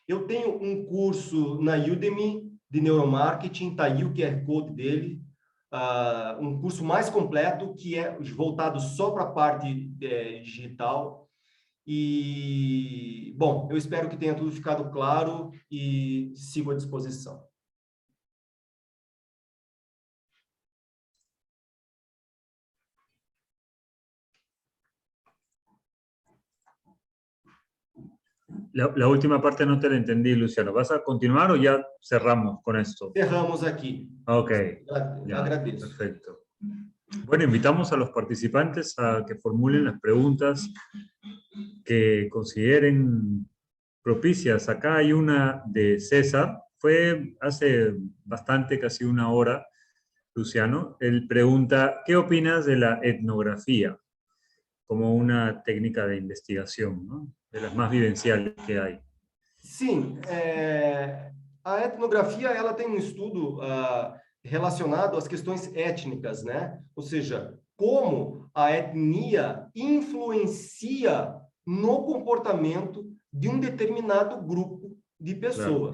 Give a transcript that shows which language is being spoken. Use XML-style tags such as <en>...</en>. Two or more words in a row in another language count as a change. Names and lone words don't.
<pt>Eu tenho um curso na Udemy de neuromarketing, está aí o QR Code dele, um curso mais completo, que é voltado só para a parte digital. E, bom, eu espero que tenha tudo ficado claro e sigo à disposição.</pt> <es>La última parte no te la entendí, Luciano. ¿Vas a continuar o ya cerramos con esto?</es> <pt>Cerramos aqui.</pt> <es>Ok, ya,</es> <pt>Agradeço.</pt> <es>perfecto. Bueno, invitamos a los participantes a que formulen las preguntas que consideren propicias. Acá hay una de César. Fue hace bastante, casi una hora, Luciano. Él pregunta, ¿qué opinas de la etnografía como una técnica de investigación, ¿no? De las más vivenciales que hay?</es> <pt>Sim, a etnografia ela tem um estudo relacionado às questões étnicas, né? Ou seja, como a etnia influencia no comportamento de um determinado grupo de pessoas.</pt>